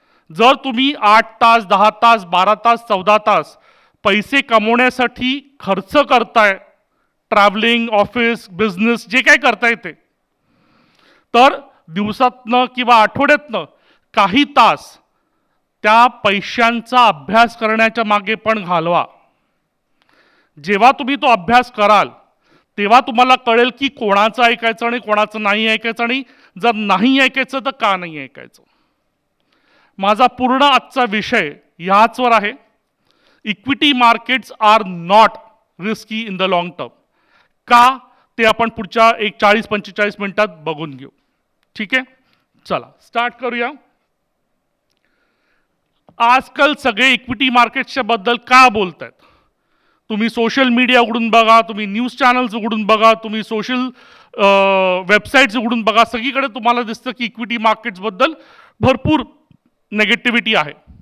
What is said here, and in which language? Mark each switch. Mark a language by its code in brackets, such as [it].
[mr] जर तुम्ही 8 तास, 10 तास, 12 तास, 14 तास पैसे कमवण्यासाठी खर्च करताय, ट्रॅव्हलिंग, ऑफिस, बिझनेस, जे काय करताय ते, तर दिवसातनं किंवा आठवड्यातनं काही तास त्या पैशांचा अभ्यास करण्याच्या मागे पण घालवा. जेव्हा तुम्ही तो अभ्यास कराल तेव्हा तुम्हाला कळेल की कोणाचं ऐकायचं आणि कोणाचं नाही ऐकायचं, आणि जर नाही ऐकायचं तर का नाही ऐकायचं. माझा पूर्ण आजचा विषय ह्याचवर आहे. [en] Equity markets are not risky in the long term. [mr] का ते आपण पुढच्या 40-45 मिनिटात बघून घेऊ. ठीक आहे, चला स्टार्ट करूया. आजकाल सगळे इक्विटी मार्केट्सच्या बद्दल का बोलतायत? तुम्ही सोशल मीडिया उघडून बघा, तुम्ही न्यूज चॅनल्स उघडून बघा, तुम्ही सोशल वेबसाईट्स उघडून बघा, सगळीकडे तुम्हाला दिसतं की इक्विटी मार्केट्सबद्दल भरपूर नेगेटिव्हिटी आहे.